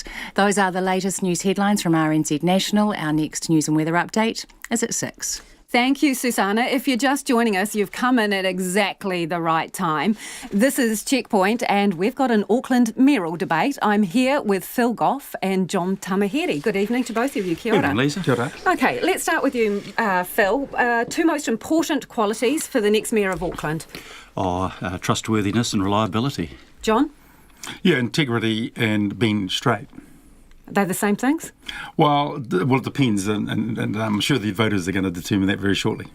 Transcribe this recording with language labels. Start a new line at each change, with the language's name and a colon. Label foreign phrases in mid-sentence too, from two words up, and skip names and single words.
English: Those are the latest news headlines from RNZ National. Our next news and weather update is at 6. Thank you, Susanna. If you're just joining us, you've come in at exactly the right time. This is Checkpoint, and we've got an Auckland mayoral debate. I'm here with Phil Goff and John Tamaheri. Good evening to both of you.
Māori: Kia ora.
English: Evening, Lisa.
Māori: Kia ora.
English: Okay, let's start with you, Phil. Two most important qualities for the next mayor of Auckland. Trustworthiness and reliability. John? Yeah, integrity and being straight. They're the same things? Well, it depends, and I'm sure the voters are going to determine that very shortly.